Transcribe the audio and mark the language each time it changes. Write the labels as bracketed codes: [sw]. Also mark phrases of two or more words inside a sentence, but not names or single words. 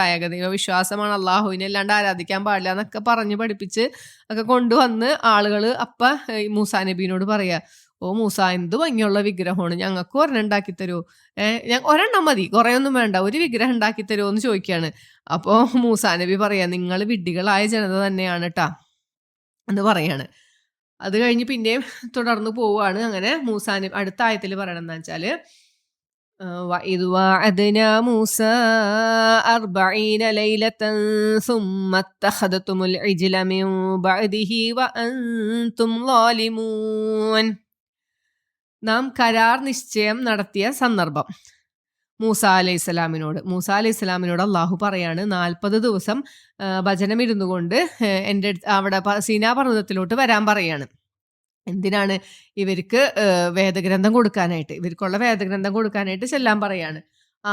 [ml] ഏകദൈവ വിശ്വാസമാണ്, അള്ളാഹുവിനെ അല്ലാണ്ട് ആരാധിക്കാൻ പാടില്ല എന്നൊക്കെ പറഞ്ഞ് പഠിപ്പിച്ച് ഒക്കെ കൊണ്ടുവന്ന് ആളുകൾ മൂസാ നബീനോട് പറയാ, ഓ മൂസ, എന്ത് ഭംഗിയുള്ള വിഗ്രഹമാണ്, ഞങ്ങൾക്ക് ഒരെണ്ണം ഉണ്ടാക്കി തരുമോ? ഒരെണ്ണം മതി, കുറേ ഒന്നും വേണ്ട, ഒരു വിഗ്രഹം ഉണ്ടാക്കി തരുമോ എന്ന് ചോദിക്കുകയാണ്. അപ്പോൾ മൂസാ നബി പറയാ, നിങ്ങൾ വിഡ്ഢികളായ ജനത തന്നെയാണ് കേട്ടാ എന്ന് പറയാണ്. അത് കഴിഞ്ഞ് പിന്നെയും തുടർന്ന് പോവുകയാണ്. അങ്ങനെ മൂസാ നബി അടുത്ത ആയത്തിൽ പറയണം എന്താ വെച്ചാല്, [ar] وَإِذْ وَعَدْنَا مُوسَى 40 لَيْلَةً ثُمَّ اتَّخَذْتُمُ الْعِجْلَ مِنْ بَعْدِهِ وَأَنْتُمْ ظَالِمُونَ. [ml] നാം കരാർ നിശ്ചയം നടത്തിയ സന്ദർഭം മൂസാ അലൈഹി സ്വലാമിനോട് അള്ളാഹു പറയാണ്, 40 ദിവസം ഭജനം ഇരുന്നു കൊണ്ട് എൻ്റെ അവിടെ സീനാ പർവ്വതത്തിലോട്ട് വരാൻ പറയാണ്. എന്തിനാണ്? ഇവർക്ക് വേദഗ്രന്ഥം കൊടുക്കാനായിട്ട്, ഇവർക്കുള്ള വേദഗ്രന്ഥം കൊടുക്കാനായിട്ട് ചെല്ലാൻ പറയാണ്.